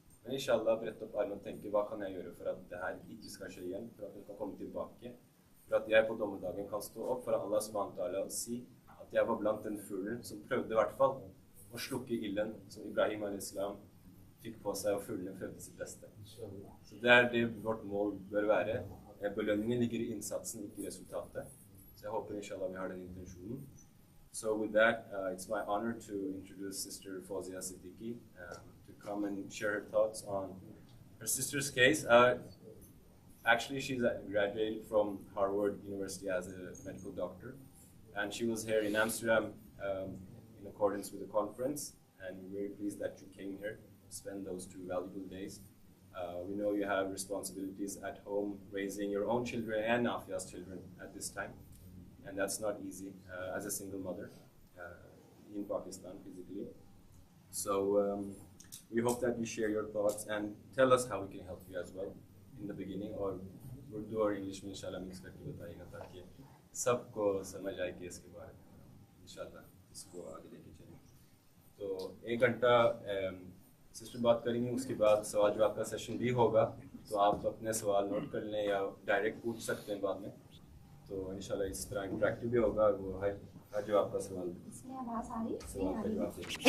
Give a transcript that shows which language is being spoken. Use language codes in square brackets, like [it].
[no] Men inshallah, brett opp armen og tenke, hva kan jeg gjøre for at det her ikke skal skje igjen, for at hun kan komme tilbake, for at jeg på dommedagen kan stå opp for Allah subhanahu wa ta'ala og si at jeg var blant den fuglen som prøvde i hvert fall å slukke ilden som Ibrahim al-Islam fikk på seg, og fuglene prøvde sitt beste. Så det er det vårt mål bør være. Belønningen ligger i innsatsen, ikke i resultatet. Så jeg håper inshallah vi har den intensjonen. [en] So with that, it's my honor to introduce Sister Fowzia Siddiqui to come and share her thoughts on her sister's case. Actually, she's graduated from Harvard University as a medical doctor, and she was here in Amsterdam in accordance with the conference, and we're very pleased that you came here to spend those 2 valuable days. We know you have responsibilities at home, raising your own children and Afia's children at this time, and that's not easy as a single mother in Pakistan physically. So we hope that you share your thoughts and tell us how we can help you as well in the beginning, or Urdu or English [hi] में इंशाल्लाह mix करके बताएगा ताकि सबको समझ आए कि इसके बारे में इंशाल्लाह इसको आगे लेके चलें. तो 1 घंटा सिस्टर बात करेंगे, उसके बाद सवाल जवाब का सेशन भी होगा, तो आप अपने सवाल नोट कर लें या डायरेक्ट पूछ सकते हैं बाद में. तो इंशाल्लाह इस तरह इंटरेक्टिव भी होगा, वो है हर जो आपका सवाल का जवाब देंगे.